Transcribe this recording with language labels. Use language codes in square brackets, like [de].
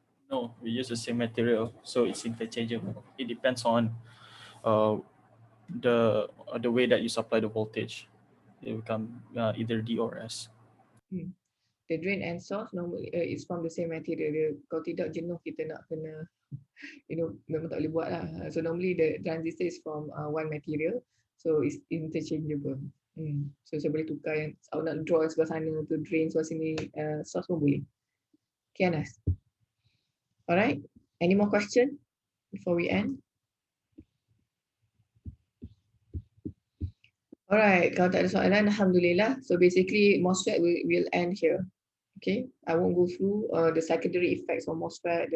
[en] No, we use the same material, so it's interchangeable. It depends on the way that you supply the voltage. It will become either D or S. The drain and source normally is from the same material. [ms] Kalau tidak jenuh kita nak kena, memang tak boleh buat lah. [en] So normally the transistor is from one material, so it's interchangeable. [ms] So saya boleh tukar yang awak nak draw sebelah sana tu drain sebelah sini, source pun boleh. [en] Okay, Anas. Alright. Any more question before we end? Alright, kalau tak ada soalan, alhamdulillah. So basically MOSFET will end here. Okay, I won't go through the secondary effects of MOSFET.